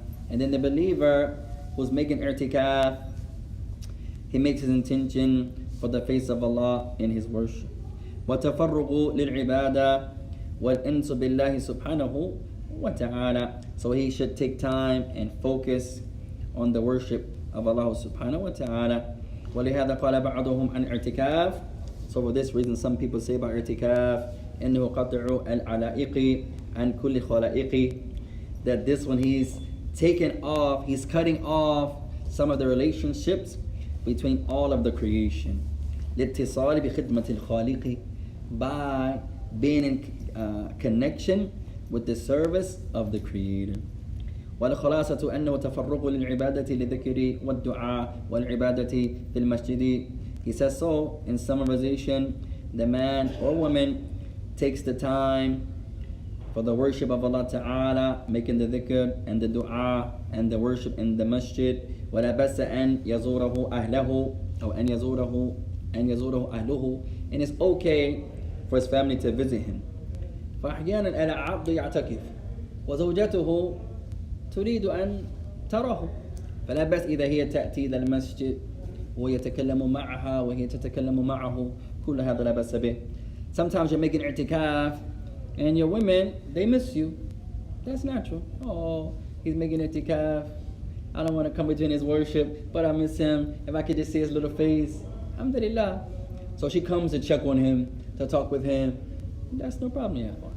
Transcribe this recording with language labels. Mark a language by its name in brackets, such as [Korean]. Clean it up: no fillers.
[English] And then the believer who's making i'tikaf, he makes his intention for the face of Allah in his worship. [Arabic] وتفرغ للعبادة والأنس بالله سبحانه وتعالى. [English] So he should take time and focus on the worship of Allah subhanahu wa ta'ala. [Arabic] ولهذا قال بعضهم عن اعتكاف. [English] So for this reason some people say about i'tikaf [Arabic] إنه قطع العلائق عن كل خلائق, [English] that this one he's cutting off some of the relationships between all of the creation. [Arabic] لاتصال بخدمة الخالق, [English] by being in connection with the service of the Creator. [Arabic] والخلاصة أنه تفرغ للعبادة للذكر والدعاء والعبادة في المسجد. [English] He says so in summarization, the man or woman takes the time for the worship of Allah Ta'ala, making the dhikr and the dua and the worship in the masjid. [Arabic] ولا بأس أن يزوره أهله أو أن يزوره أهله, [English] and it's okay for his family to visit him. [Arabic] فأحيانا العبد يعتكف وزوجته تريد أن تراه, فلا بأس إذا هي تأتي إلى المسجد ويتكلم معها وهي تتكلم معه, كل هذا لا بأس به. [English] Sometimes you're making i'tikaf and your women, they miss you. That's natural. Oh, he's making i'tikaf, I don't want to come between his worship, but I miss him. If I could just see his little face, alhamdulillah. So she comes to check on him, to talk with him. That's no problem. Yeah.